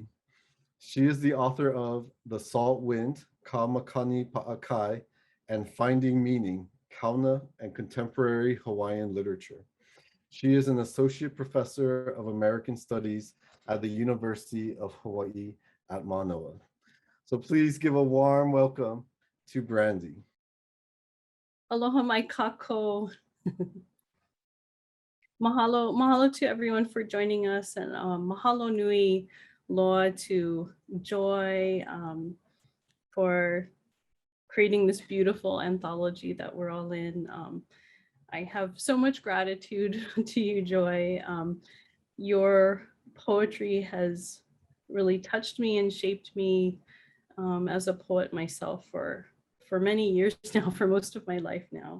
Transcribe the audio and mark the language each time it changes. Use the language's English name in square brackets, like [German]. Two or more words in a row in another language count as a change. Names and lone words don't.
[English] She is the author of The Salt Wind, Ka Makani Pa'akai, and Finding Meaning, Kauna and Contemporary Hawaiian Literature. She is an associate professor of American Studies at the University of Hawaii at Manoa. So please give a warm welcome to Brandy. [Hawaiian] Aloha mai kako. [English] Mahalo to everyone for joining us, and [Hawaiian] mahalo nui loa [English] to Joy for creating this beautiful anthology that we're all in. I have so much gratitude to you, Joy. Your poetry has really touched me and shaped me as a poet myself for many years now, for most of my life now.